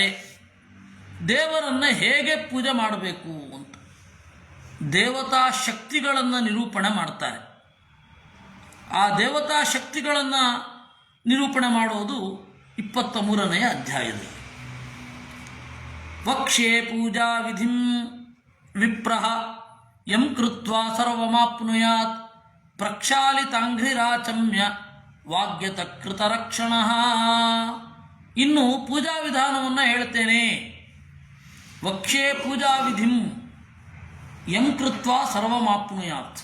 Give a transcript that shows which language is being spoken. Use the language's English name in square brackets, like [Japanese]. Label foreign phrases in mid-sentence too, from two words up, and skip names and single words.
[Kannada] ದೇವರನ್ನು ಹೇಗೆ ಪೂಜೆ ಮಾಡಬೇಕು ಅಂತ ದೇವತಾ ಶಕ್ತಿಗಳನ್ನು ನಿರೂಪಣೆ ಮಾಡ್ತಾರೆ. ಆ ದೇವತಾ ಶಕ್ತಿಗಳನ್ನು ನಿರೂಪಣೆ ಮಾಡೋದು 23ನೇ ಅಧ್ಯಾಯದಲ್ಲಿ. [Sanskrit] ವಕ್ಷ್ಯೇ ಪೂಜಾ ವಿಧಿಂ ವಿಪ್ರಃ ಯಂ ಕೃತ್ವಾ ಸರ್ವಮಾಪ್ನುಯಾತ್ ಪ್ರಕ್ಷಾಲಿತಾಂಘ್ರಿರಾಚಮ್ಯ ವಾಗ್ಯತ ಕೃತರಕ್ಷಣಃ. [Kannada] ಇನ್ನು ಪೂಜಾ ವಿಧಾನವನ್ನು ಹೇಳ್ತೇನೆ. [Sanskrit] ವಕ್ಷ್ಯೇ ಪೂಜಾ ವಿಧಿಂ ಯಂ ಕೃತ್ವಾ ಸರ್ವಮಾಪ್ನುಯಾತ್.